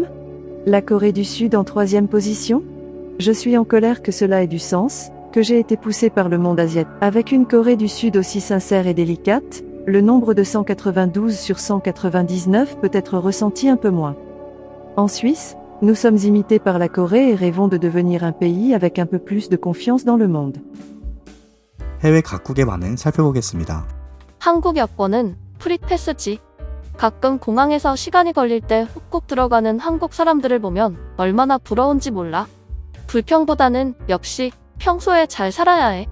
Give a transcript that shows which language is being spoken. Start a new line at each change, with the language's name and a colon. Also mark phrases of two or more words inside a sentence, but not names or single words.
French: La Corée du Sud en 3e position? Je suis en colère que cela ait du sens, que j'ai été poussé par le monde asiatique. Avec une Corée du Sud aussi sincère et délicate, le nombre de 192 sur 199 peut être ressenti un peu moins. En Suisse, nous sommes imités par la Corée et rêvons de devenir un pays avec un peu plus de confiance dans le monde.
Korean: 해외 각국의 반응 살펴보겠습니다. 한국 여권은 프리패스지. 가끔 공항에서 시간이 걸릴 때 훅훅 들어가는 한국 사람들을 보면 얼마나 부러운지 몰라. 불평보다는 역시 평소에 잘 살아야 해.